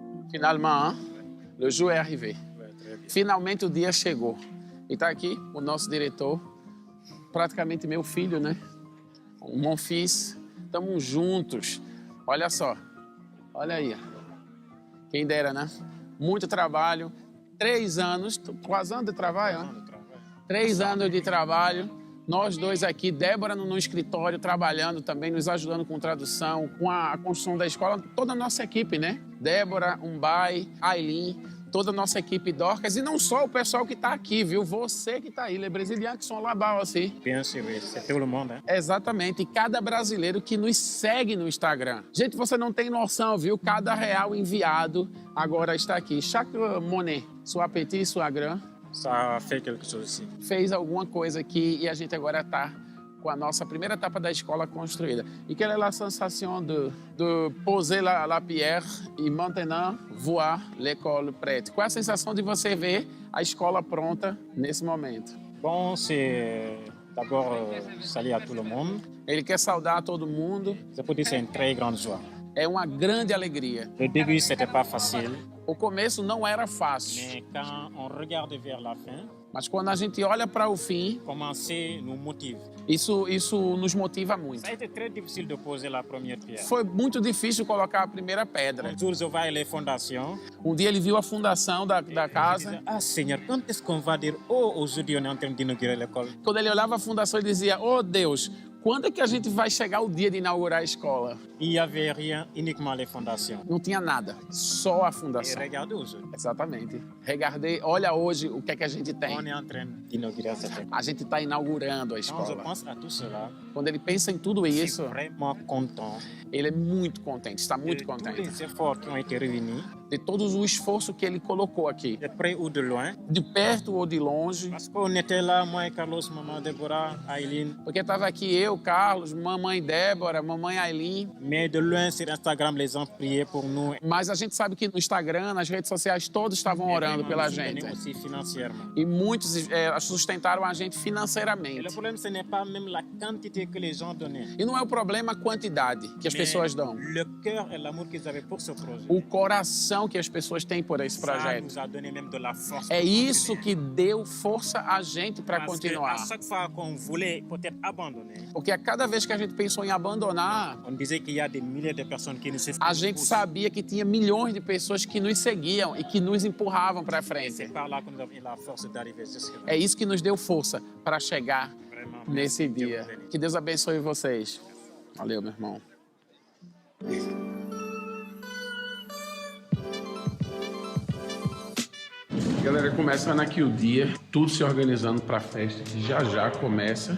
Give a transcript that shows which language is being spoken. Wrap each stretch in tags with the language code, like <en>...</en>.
<fr>Finalement, le jour est arrivé.</fr> <pt>Finalmente o dia chegou. E está aqui o nosso diretor, praticamente meu filho, né?</pt> <fr>Mon fils.</fr> <pt>Estamos juntos. Olha só. Olha aí. Quem dera, né? Muito trabalho. 3 anos, quase anos de trabalho, né? 3 anos de trabalho. Nós dois aqui, Débora no escritório, trabalhando também, nos ajudando com tradução, com a construção da escola, toda a nossa equipe, né? Débora, Umbai, Aileen, toda a nossa equipe Dorcas, e não só o pessoal que está aqui, viu? Você que está aí,</pt> <fr>les brésiliens que sont là-bas aussi. Bien sûr, c'est tout le monde. Hein?</fr> <pt>Exatamente, e cada brasileiro que nos segue no Instagram. Gente, você não tem noção, viu? Cada real enviado agora está aqui.</pt> <fr>Chaque monnaie, soit petit, soit grand, Ça fait quelque chose aussi.</fr> <pt>fez alguma coisa aqui e a gente agora está com a nossa primeira etapa da escola construída.</pt> <fr>E quelle est la sensation de poser la pierre e maintenant voir l'école prête?</fr> <pt>Qual é a sensação de você ver a escola pronta nesse momento?</pt> <fr>Bon, c'est d'abord saluer à tout le monde.</fr> <pt>Ele quer saudar todo mundo.</pt> <fr>C'est pour dire que c'est une très grande joie.</fr> <pt>É uma grande alegria.</pt> <fr>Le début, c'était pas facile,</fr> <pt>O começo não era fácil,</pt> <fr>mais quand on regarde vers la fin,</fr> <pt>mas quando a gente olha para o fim,</pt> <fr>commencer nous motive.</fr> <pt>isso nos motiva muito.</pt> <fr>Ça a été très difficile de poser la première pierre.</fr> <pt>Foi muito difícil colocar a primeira pedra.</pt> <fr>Un jour, je vois les fondations.</fr> <pt>Um dia ele viu a fundação da</pt> <fr>Je</fr> <pt>casa.</pt> <fr>disais, ah Seigneur, quand est-ce qu'on va dire, oh, aujourd'hui, on est en train d'inaugurer l'école?</fr> <pt>Quando ele olhava a fundação, ele dizia: "Oh Deus, Quando é que a gente vai chegar o dia de inaugurar a escola?</pt> <fr>Il n'y avait rien, uniquement les fondations.</fr> <pt>Não tinha nada, só a</pt> <fr>Et</fr> <pt>fundação.</pt> <fr>regardez aujourd'hui,</fr> <pt>Exatamente.</pt> <fr>Regardez,</fr> <pt>olha hoje o que é que a gente</pt> <fr>on</fr> <pt>tem.</pt> <fr>est en train d'inaugurer cette école.</fr> <pt>A gente está inaugurando a</pt> <fr>Quand je</fr> <pt>escola.</pt> <fr>pense à tout cela,</fr> <pt>Quando ele pensa em tudo</pt> <fr>je</fr> <pt>isso,</pt> <fr>suis vraiment content</fr> <pt>ele é muito contente, está</pt> <fr>de</fr> <pt>muito</pt> <fr>tous</fr> <pt>contente.</pt> <fr>les efforts qui ont été réunis,</fr> <pt>De todo o esforço que ele colocou aqui,</pt> <fr>de près ou de loin.</fr> <pt>de perto ou de longe,</pt> <fr>Parce qu'on était là, moi et Carlos, maman Déborah, Aileen.</fr> <pt>porque estava aqui eu, Carlos, mamãe Débora, mamãe Aileen,</pt> <fr>Mais de loin, sur Instagram, les gens priaient pour nous.</fr> <pt>mas a gente sabe que no Instagram, nas redes sociais, todos estavam</pt> <fr>Et</fr> <pt>orando</pt> <fr>vraiment</fr> <pt>pela</pt> <fr>nous soutenaient</fr> <pt>gente.</pt> <fr>aussi financièrement.</fr> <pt>E muitos sustentaram a gente</pt> <fr>Et</fr> <pt>financeiramente.</pt> <fr>le problème, ce n'est pas même la quantité que les gens donnaient,</fr> <pt>E não é o problema a quantidade que as</pt> <fr>mais</fr> <pt>pessoas dão.</pt> <fr>le cœur et l'amour qu'ils avaient pour ce projet.</fr> <pt>O coração que as pessoas têm por esse</pt> <fr>Ça</fr> <pt>projeto.</pt> <fr>nous a donné même de la force.</fr> <pt>É</pt> <fr>pour</fr> <pt>isso</pt> <fr>continuer.</fr> <pt>que deu força a gente para</pt> <fr>Parce que</fr> <pt>continuar.</pt> <fr>à chaque fois qu'on voulait peut-être abandonner,</fr> <pt>Porque a cada vez que a gente pensou em abandonar,</pt> <fr>on disait qu'il y a des milliers de personnes qui nous suivent.</fr> <pt>a gente sabia que tinha milhões de pessoas que nos seguiam e que nos empurravam para</pt> <fr>C'est</fr> <pt>frente.</pt> <fr>par là que nous avons eu la force d'arriver jusque là.</fr> <pt>É isso que nos deu força para chegar</pt> <fr>Vraiment.</fr> <pt>nesse</pt> <fr>Dieu</fr> <pt>dia.</pt> <fr>vous bénisse.</fr> <pt>Que Deus abençoe vocês. Valeu, meu irmão. Galera, começando aqui o dia, tudo se organizando para a festa que já começa.</pt>